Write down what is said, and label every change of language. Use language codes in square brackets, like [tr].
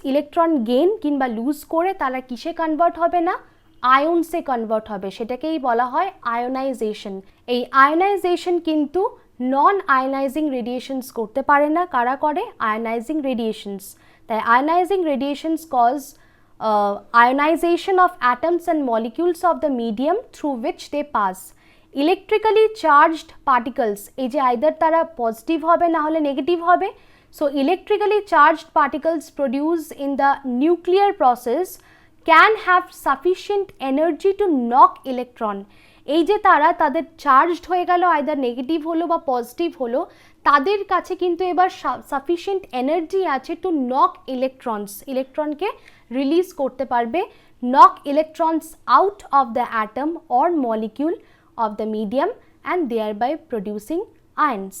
[bn] Electron gain কিংবা loose করে তারা কিসে কনভার্ট হবে না, আয়নসে কনভার্ট হবে, সেটাকেই বলা হয় আয়োনাইজেশন। এই আয়োনাইজেশন কিন্তু নন আয়োনাইজিং রেডিয়েশনস করতে পারে না। কারা করে? আয়োনাইজিং রেডিয়েশনস। তাই [en] Ionising radiations cause ionization of atoms and molecules of the medium through which they pass. Electrically charged particles, [bn] এই যে either তারা পজিটিভ হবে না হলে নেগেটিভ হবে, [en] so electrically charged particles produced in the nuclear process can have sufficient energy to knock electron. [bn] এই যে তাদের চার্জড হয়ে গেল, আইদার নেগেটিভ হলো বা পজিটিভ হলো, তাদের কাছে কিন্তু এবার সাফিসিয়েন্ট এনার্জি আছে টু নক ইলেকট্রনকে রিলিজ করতে পারবে, [en] Knock electrons out of the atom or molecule of the medium and thereby producing ions.